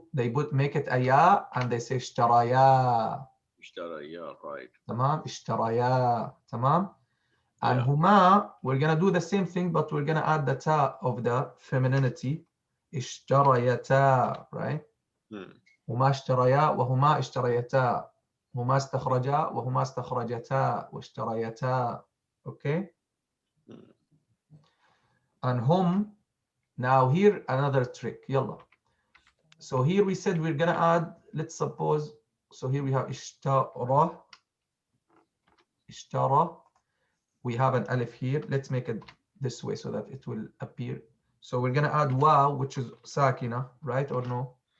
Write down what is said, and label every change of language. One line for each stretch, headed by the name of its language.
English: They make it a ya and they say ishtaraya. Ishtaraya. Right. Tamam, ishtaraya. Tamam. And Yeah. huma, we're gonna do the same thing, but we're gonna add the ta of the femininity.
Arabic: اشتريتا, right? هما اشتريا وهما اشتريتا. هما استخرجا وهما استخرجتا واشتريتا.
English: Okay? And hum, now here another trick.
Arabic: يلا.
English: So here we said we're gonna add, let's suppose, so here we have اشترى. اشترى. We have an alif here. Let's make it this way so that it will appear. So we're gonna add waw, which is sakina, right or no?